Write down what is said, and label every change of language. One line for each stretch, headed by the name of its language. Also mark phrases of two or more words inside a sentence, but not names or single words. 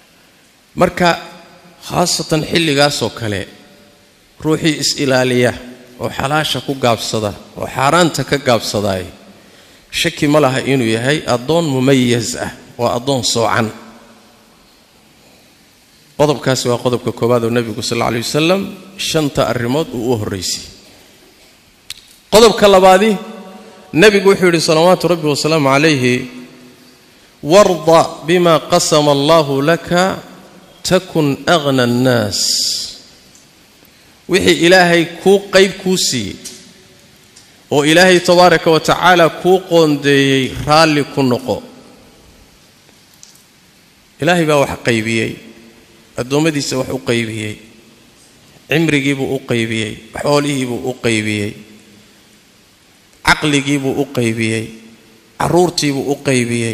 Somali: marka khaasatan xilligaas oo kale ruuxii is ilaaliya oo xalaasha ku gaabsada oo xaaraanta ka gaabsaday shaki ma laha inuu yahay adoon mumayyiz ah oo adoon soocan qodobkaasi waa qodobka koobaad oo nabigu
Arabic: صلى الله عليه وسلم
Somali: shanta arimood uu horeysay qodobka labaadi nabigu wuxuu yiri
Arabic: صلوات ربي وسلامه عليه وارض بما قسم الله لك تكن أغنى الناس
Somali: wixii ilaahay ku qayb ku siiyay oo ilaahay
Arabic: تبارك وتعالى
Somali: ku qoondeeyay raali ku noqo ilaahay baa wax qaybiyay adoomadiisa wax u qaybiyay cimrigiibu u qaybiyay xoolihiibu u qaybiyay aqligiibu u qaybiyay caruurtiibu u qaybiyay